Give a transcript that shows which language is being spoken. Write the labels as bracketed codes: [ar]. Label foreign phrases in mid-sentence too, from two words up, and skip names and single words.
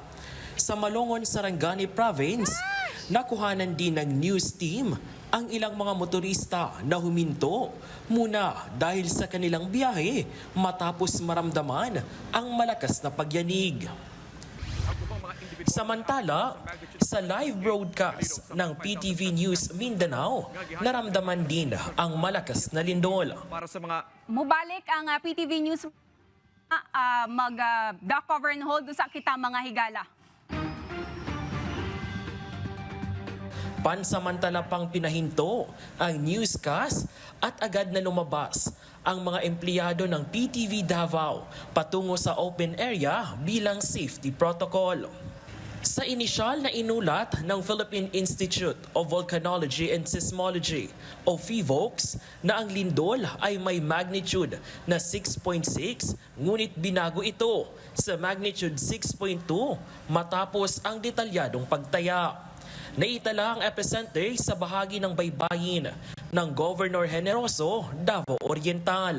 [tl] Sa Malongon, Sarangani Province, nakuhanan din ng news team ang ilang mga motorista na huminto muna dahil sa kanilang biyahe matapos maramdaman ang malakas na pagyanig. Samantala, sa live broadcast ng PTV News Mindanao, naramdaman din ang malakas na lindol. Para sa mga [ceb] Mubalik ang PTV News mag-dock [en] cover and hold [ceb] sa kita mga higala. [tl] Pansamantala pang pinahinto ang newscast at agad na lumabas ang mga empleyado ng PTV Davao patungo sa [en] open area [tl] bilang [en] safety protocol. [tl] Sa inisyal na inulat ng Philippine Institute of Volcanology and Seismology o FIVOX na ang lindol ay may magnitude na 6.6 ngunit binago ito sa magnitude 6.2 matapos ang detalyadong pagtaya. Naitala ang epicenter sa bahagi ng baybayin ng Governor Generoso, Davao Oriental.